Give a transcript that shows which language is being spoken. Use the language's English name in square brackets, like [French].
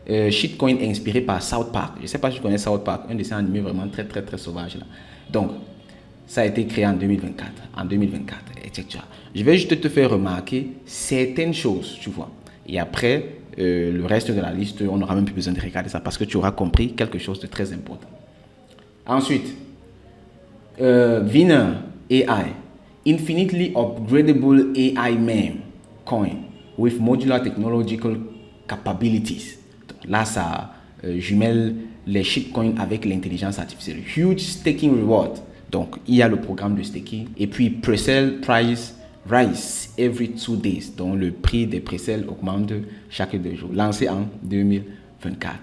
[French] Shitcoin inspiré par South Park. Je ne sais pas si tu connais South Park, un dessin animé vraiment très très très sauvage là. Donc, ça a été créé en 2024, etc. Je vais juste te faire remarquer certaines choses, tu vois. Et après, le reste de la liste, on n'aura même plus besoin de regarder ça parce que tu auras compris quelque chose de très important. [English] Ensuite, Winner AI, Infinitely Upgradable AI Meme Coin with Modular Technological Capabilities. [French] Là, ça jumelle les shitcoins avec l'intelligence artificielle. [English] Huge staking reward. [French] Donc, il y a le programme de staking. Et puis, [English] presale price rise every 2 days. [French] Donc, le prix des presales augmente chaque 2 jours. Lancé en 2024.